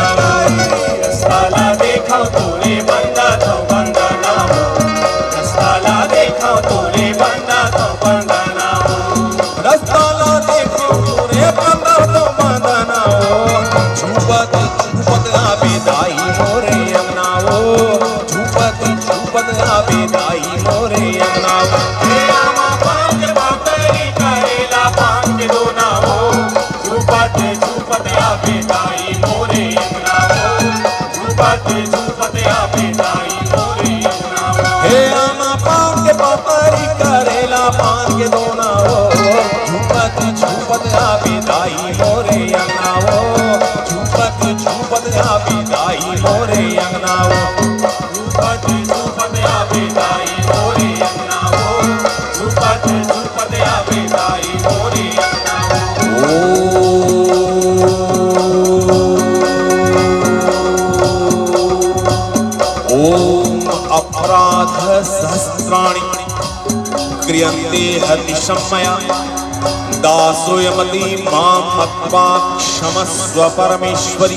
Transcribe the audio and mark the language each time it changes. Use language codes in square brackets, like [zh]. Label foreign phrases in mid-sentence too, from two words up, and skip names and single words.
[hne] रस्ताला देखो तोरे बंदा तो बंदाना रस्ताला देखो तोरे बंदा तो बंदाना रस्ताला देखो तोरे बंदा तो बंदाना झूपत आवे दाई मोरे अंगना वो, झूपत आवे दाई मोरे अंगना वो। झूपत आवे दाई मोरे अंगना वो, झूपत आवे दाई मोरे अंगना वो। हे आमा पान के पापड़ी करेला पान के दोना वो, झूपत आवे दाई मोरे अंगना वो, झूपत आवे दाई मोरे अंगना वो, झूपत आवे दाई मोरे अंगना वो, झूपत आवे दाई मोरे अंगना वो। [sa] ओम अपराध सहस्राणि क्रियन्ते हतिशमया दासोयमति मां मत्वा क्षमस्व परमेश्वरि।